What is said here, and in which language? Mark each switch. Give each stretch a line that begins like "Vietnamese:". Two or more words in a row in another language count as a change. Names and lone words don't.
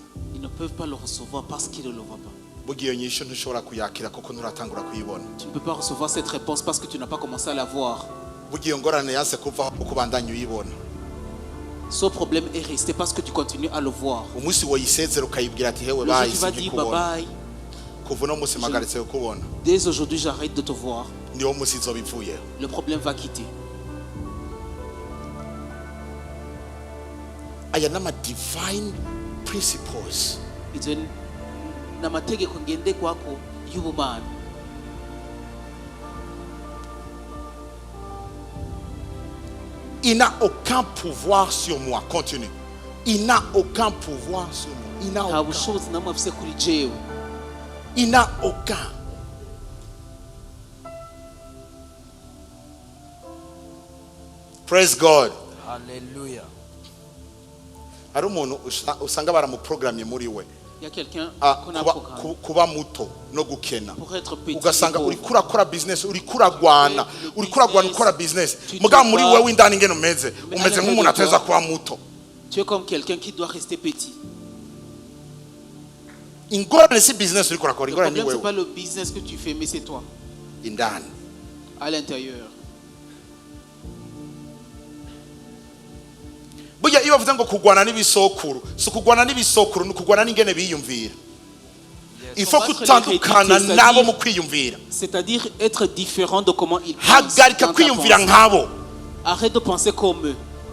French: Ils ne peuvent pas le recevoir parce qu'ils ne le voient pas.
Rundi: bugiye iyo nyisho ntushobora kuyakira kuko nturatangura kuyibona
French: Tu ne peux pas recevoir cette réponse parce que tu n'as pas commencé à la voir.
Rundi: bugiye iyo ngorane yanse kuvaho kuko ubandanya uyibona
French: Ce problème est resté parce que tu continues à le voir.
Rundi: umunsi woyisezera ukayibwira ati hewe
French: Le jour tu
Rundi: bahise
French: vas dire bye
Rundi: nkikubona
French: bye,
Rundi: kuva uno munsi mpagaritse kukubona
French: dès aujourd'hui j'arrête de te voir.
Rundi: niwo munsi izoba ivuyeho
French: Le problème va quitter.
Rundi: aya n'ama
English: divine principles
Rundi: Ibyo ni amategeko ngenderwako y'ubumana.
French: il n'a aucun pouvoir sur moi continue il n'a aucun pouvoir sur moi il n'a
Rundi: Nta
French: aucun
Rundi: bushobozi namwe afise kuri jewe.
French: il n'a aucun
English: praise God
French: Alléluia.
Rundi: hari umuntu usanga baramuprogramye muri we
French: Il y a quelqu'un qu'on a
Rundi: kuba-
French: programmé
Rundi: kuba muto no gukena
French: pour être petit.
Rundi: ugasanga
French: et
Rundi: uri
French: pauvre.
Rundi: kurakora business uri kuragwana
French: Le
Rundi: uri kuragwana
French: business,
Rundi: ukora business
French: tu
Rundi: mugabo
French: te
Rundi: muri
French: bats.
Rundi: wewe indani ngene umeze
French: Mais
Rundi: umeze
French: à
Rundi: nk'umuntu
French: l'intérieur de
Rundi: ateza
French: toi,
Rundi: kuba muto
French: Tu es comme quelqu'un qui doit rester petit.
Rundi: ingorane si business uri kurakora
French: Le
Rundi: ingorane ni
French: problème, c'est pas
Rundi: wewe
French: le business que tu fais, mais c'est toi,
Rundi: indani
French: à l'intérieur.
Rundi: burya iyo bavuze ngo kugwana n'ibisokuru si ukugwana n'ibisokuru ni ukugwana n'ingene biyumvira ifo
French: Combattre
Rundi: kutandukana
French: l'hérédité,
Rundi: nabo
French: c'est-à-dire-
Rundi: mu kwiyumvira
French: C'est-à-dire être différent de comment ils pensent.
Rundi: hagarika
French: dans ta
Rundi: kwiyumvira
French: pensée.
Rundi: nkabo
French: Arrête de penser comme eux.